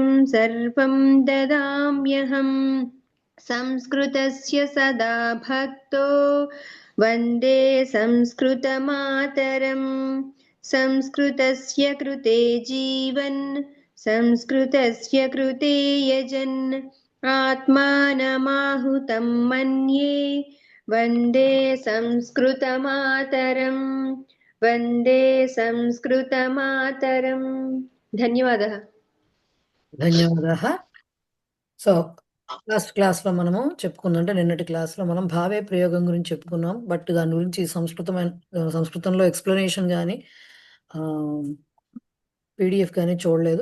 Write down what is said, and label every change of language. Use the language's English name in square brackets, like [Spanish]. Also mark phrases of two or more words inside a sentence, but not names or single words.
[Sanskrit] सर्वं ददाम्यहम् संस्कृतस्य सदा भक्तो वन्दे संस्कृतमातरम् संस्कृतस्य कृते जीवन् संस्कृतस्य कृते यजन् आत्मानमाहुतं मन्ये वन्दे संस्कृतमातरम् वन्दे संस्कृतमातरम्। ధన్యవాదः. ధన్యవాదాः. [English] so last class [Telugu] మనము చెప్పుకుందంటే నిన్నటి క్లాస్లో మనం భావే ప్రయోగం గురించి చెప్పుకున్నాం. బట్ దాని గురించి సంస్కృతంలో ఎక్స్ప్లెనేషన్ కానీ పీడిఎఫ్ కానీ చూడలేదు.